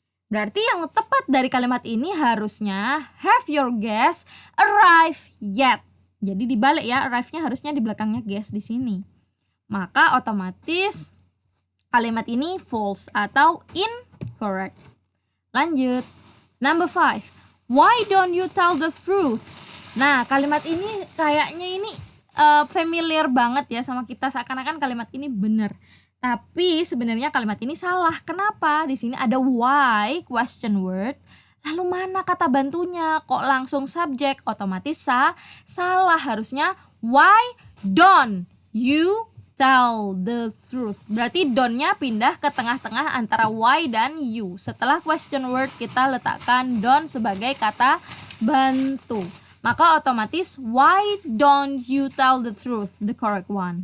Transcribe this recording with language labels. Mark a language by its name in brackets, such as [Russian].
[Indonesian] Berarti yang tepat dari kalimat ini harusnya [English] have your guest arrive yet. [Indonesian] Jadi dibalik ya, arrive-nya harusnya di belakangnya guest di sini. Maka otomatis kalimat ini false atau incorrect. Lanjut. [English] Number 5. Why don't you tell the truth? [Indonesian] Nah, kalimat ini kayaknya ini familiar banget ya sama kita, seakan-akan kalimat ini benar. Tapi sebenarnya kalimat ini salah. Kenapa? Di sini ada why question word. Lalu mana kata bantunya? Kok langsung subjek? Otomatis salah. Harusnya [English] why don't you tell the truth? [Indonesian] Berarti don't-nya pindah ke tengah-tengah antara why dan you. Setelah question word kita letakkan don't sebagai kata bantu. Maka otomatis [English] why don't you tell the truth? The correct one.